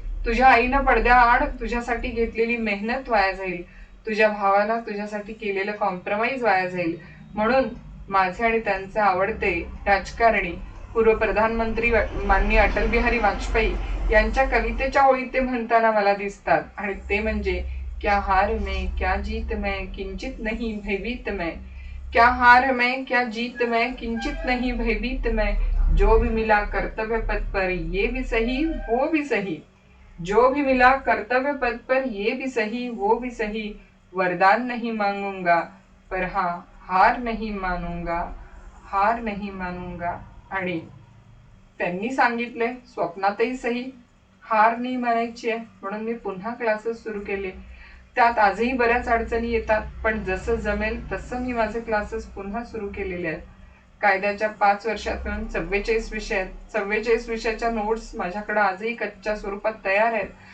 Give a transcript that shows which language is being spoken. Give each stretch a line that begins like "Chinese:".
Marathi: तुझ्या आईनं पडद्याआड तुझ्यासाठी घेतलेली मेहनत वाया जाईल. तुझ्या भावाला तुझ्यासाठी केलेलं कॉम्प्रोमाइज वाया जाईल. म्हणून माझे आणि त्यांचे आवडते राजकारणी पूर्व प्रधानमंत्री माननीय अटल बिहारी वाजपेयी यांच्या कवितेच्या ओळी ते म्हणताना मला दिसतात. आणि ते म्हणजे,
Hindi: क्या हार में क्या जीत में किंचित नहीं भयभीत मैं, क्या हार में क्या जीत में किंचित नहीं भयभीत मैं, जो भी मिला कर्तव्य पथ पर ये भी सही वो भी सही, जो भी मिला कर्तव्य पथ पर ये भी सही वो भी सही, वरदान नहीं मांगूंगा पर हाँ हार नहीं मानूंगा, हार नहीं मानूंगा.
Marathi: आणि त्यांनी सांगितले स्वप्नातही सही हार नाही मानायची आहे, म्हणून मी पुन्हा क्लासेस सुरू केले. त्यात आजही बऱ्याच अडचणी येतात, पण जसं जमेल तसं मी माझे क्लासेस पुन्हा सुरू केलेले आहेत. कायद्याच्या 5 वर्षात मिळून 44 विषय आहेत. 44 विषयाच्या नोट्स माझ्याकडे आजही कच्च्या स्वरूपात तयार आहेत.